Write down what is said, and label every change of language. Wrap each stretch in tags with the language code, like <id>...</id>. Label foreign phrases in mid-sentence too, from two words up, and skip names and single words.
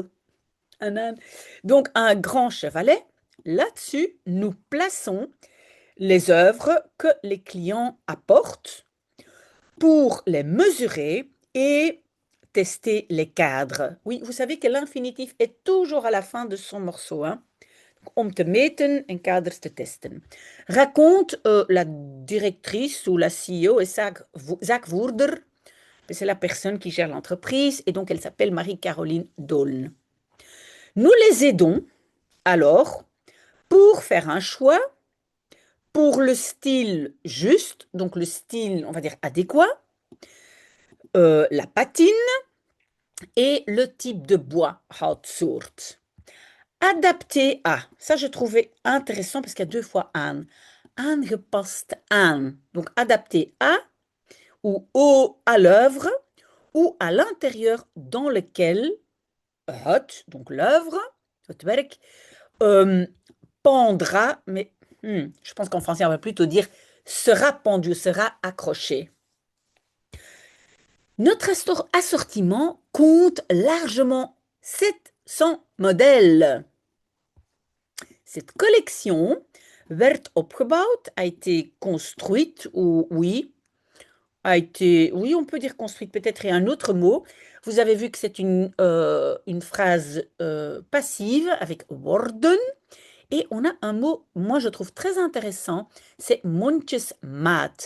<fr>Un âne. Donc, un grand chevalet. Là-dessus, nous plaçons les œuvres que les clients apportent pour les mesurer et tester les cadres. Oui, vous savez que l'infinitif est toujours à la fin de son morceau, hein.</fr> <nl>Om te meten en kaders te testen.</nl> <fr>Raconte la directrice ou la CEO et zaakvoerder. C'est la personne qui gère l'entreprise et donc elle s'appelle Marie-Caroline Doln. Nous les aidons alors pour faire un choix pour le style juste, donc le style, on va dire, adéquat, la patine et le type de bois, houtsoort. Adapté à, ça je trouvais intéressant parce qu'il y a deux fois aan.</fr> <nl>Aangepast aan,</nl> <fr>donc adapté à ou au, à l'œuvre ou à l'intérieur dans lequel donc l'œuvre,</fr> <nl>het werk,</nl> <fr>pendra, mais je pense qu'en français on va plutôt dire sera pendu, sera accroché. Notre assortiment compte largement 700 modèles. Cette collection</fr> <nl>werd opgebouwd,</nl> <fr>a été construite, ou oui, oui, on peut dire construite, peut-être et un autre mot. Vous avez vu que c'est une phrase passive avec worden. Et on a un mot, moi je trouve très intéressant, c'est mondjesmaat.</fr>